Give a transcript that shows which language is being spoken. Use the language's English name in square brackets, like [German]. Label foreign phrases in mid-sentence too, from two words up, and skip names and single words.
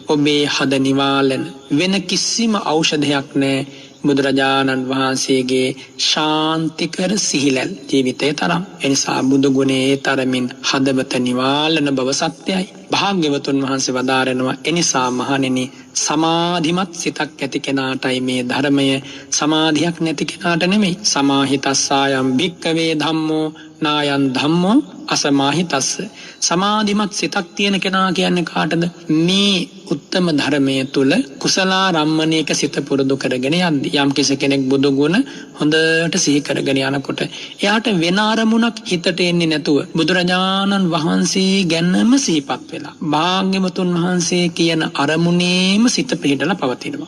[Sinhala] ඔබේ හද නිවාලන වෙන කිසිම ඖෂධයක් නැහැ බුදුරජාණන් වහන්සේගේ ශාන්තිකර සිහිලල් ජීවිතේ තරම්. එනිසා බුදු ගුණේ තරමින් හදවත නිවාලන බව සත්‍යයි. භාග්‍යවතුන් වහන්සේ වදාරනවා එනිසා මහණෙනි සමාධිමත් සිතක් ඇති කෙනාටයි මේ ධර්මය, සමාධියක් නැති කෙනාට නෙමෙයි. [Pali] සමාහිතස්සායම් භික්ඛවේ ධම්මෝ නායන් ධම්මෝ අසමාහිතස්ස. [Sinhala] සමාධිමත් සිතක් තියෙන කෙනා කියන්නේ කාටද? මේ උත්තම ධර්මයේ තුල කුසලාරම්මණයක සිත පුරුදු කරගෙන යද්දී යම් කෙනෙක් බුදු ගුණ හොඳට සිහි කරගෙන යනකොට එයාට වෙන අරමුණක් හිතට එන්නේ නැතුව බුදුරජාණන් වහන්සේ ගැනම සිහිපත් වෙලා භාග්‍යවතුන් වහන්සේ කියන අරමුණේම සිත පිහිටලා පවතිනවා.